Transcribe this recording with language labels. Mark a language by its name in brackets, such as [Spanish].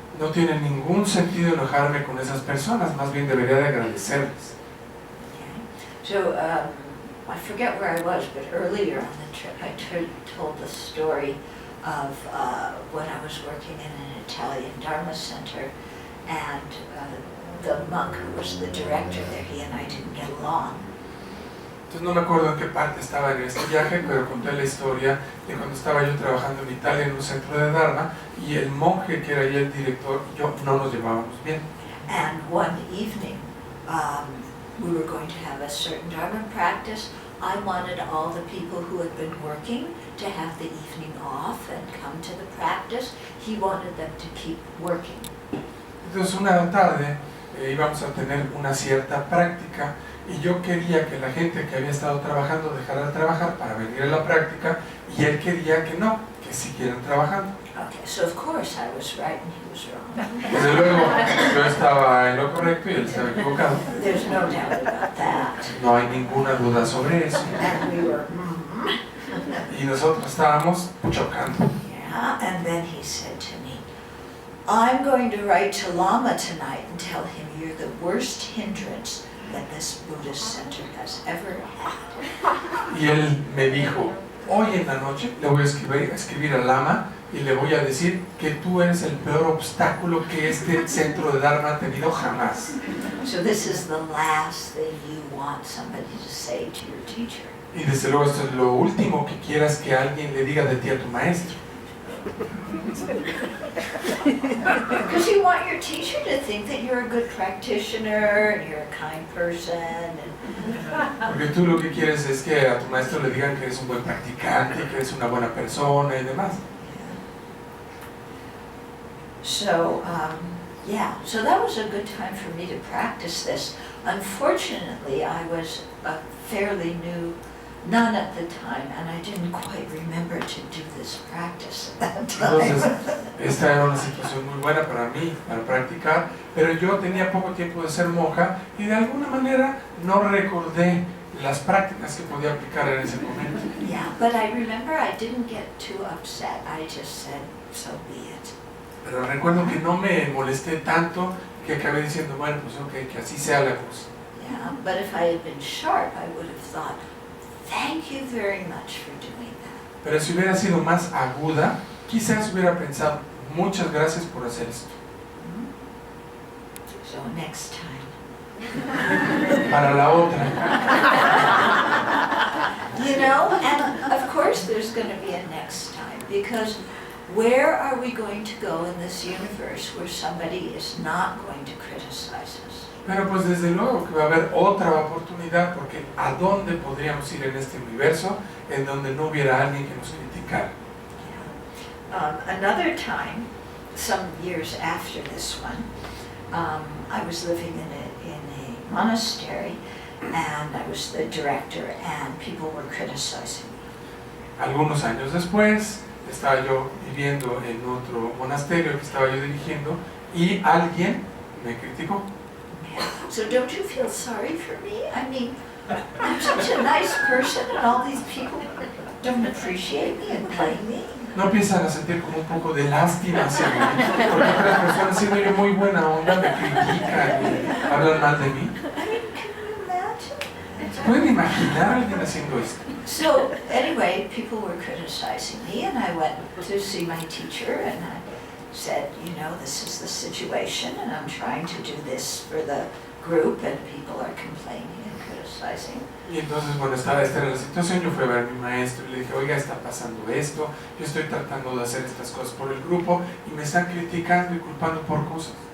[Spanish] No tiene ningún sentido enojarme con esas personas, más bien debería de agradecerles. [English] Okay. So, I forget where I was, but earlier on the trip I told the story of when I was working in an Italian Dharma center, and the monk who was the director there, he and I didn't get along. [Spanish] Entonces no me acuerdo en qué parte estaba en este viaje, pero conté la historia de cuando estaba yo trabajando en Italia en un centro de Dharma y el monje que era ahí el director y yo no nos llevábamos bien. [English] And one evening, we were going to have a certain Dharma practice. I wanted all the people who had been working to have the evening off and come to the practice. He wanted them to keep working. [Spanish] Entonces una tarde íbamos a tener una cierta práctica y yo quería que la gente que había estado trabajando dejara de trabajar para venir a la práctica y él quería que no, que siguieran trabajando. [English] Okay, so of course I was right and he was wrong. [Spanish] Desde luego yo estaba en lo correcto y él estaba equivocado. [English] There's no doubt about that. [Spanish] No hay ninguna duda sobre eso. [English] And we were, [Spanish] Y nosotros estábamos chocando. [English] yeah, and then he said to me, I'm going to write to Lama tonight and tell him you're the worst hindrance that this Buddhist center has ever had. [Spanish] Y él me dijo, hoy en la noche le voy a escribir al Lama y le voy a decir que tú eres el peor obstáculo que este centro de Dharma ha tenido jamás. [English] So this is the last thing you want somebody to say to your teacher. [Spanish] Y desde luego esto es lo último que quieras que alguien le diga de ti a tu maestro. [English] Because you want your teacher to think that you're a good practitioner and you're a kind person. [Spanish] Porque tú lo que quieres es que a tu maestro le digan que eres un buen practicante, que eres una buena persona y demás. [English] So, so that was a good time for me to practice this. Unfortunately, I was a fairly new nun at the time, and I didn't quite remember to do this practice at that [Spanish] Entonces, [English] time. [Spanish] esta era una situación muy buena para mí, para practicar, pero yo tenía poco tiempo de ser monja y de alguna manera no recordé las prácticas que podía aplicar en ese momento. [English] Yeah, but I remember I didn't get too upset. I just said, so be it. [Spanish] Pero recuerdo que no me molesté tanto que acabé diciendo, bueno, pues ok, que así sea la cosa. [English] Yeah, but if I had been sharp, I would have thought, thank you very much for doing that. [Spanish] Pero si hubiera sido más aguda, quizás hubiera pensado, muchas gracias por hacer esto. [English] So next time. [Spanish] Para la otra. [English] You know, and of course there's going to be a next time, because where are we going to go in this universe where somebody is not going to criticize us? [Spanish] Pero pues desde luego que va a haber otra oportunidad, porque ¿a dónde podríamos ir en este universo en donde no hubiera alguien que nos criticara? [English] Another time, some years after this one, I was living in a monastery, and I was the director, and people were criticizing me. [Spanish] Algunos años después, estaba yo viviendo en otro monasterio que estaba yo dirigiendo y alguien me criticó. [English] So don't you feel sorry for me? I mean, I'm such a nice person, and all these people don't appreciate me and blame me. [Spanish] ¿No empiezan a sentir como un poco de lástima hacia mí? Porque otras personas, siendo yo muy buena onda, me critican y hablan mal de mí. [English] I mean, can you imagine? [Spanish] ¿Pueden imaginar a alguien haciendo esto? [English] So anyway, people were criticizing me, and I went to see my teacher, and I said, you know, this is the situation, and I'm trying to do this for the group, and people are complaining and criticizing. [Spanish] Y entonces, bueno, esta era la situación, yo fui a ver a mi maestro y le dije, oiga, está pasando esto, yo estoy tratando de hacer estas cosas por el grupo y me están criticando y culpando por cosas.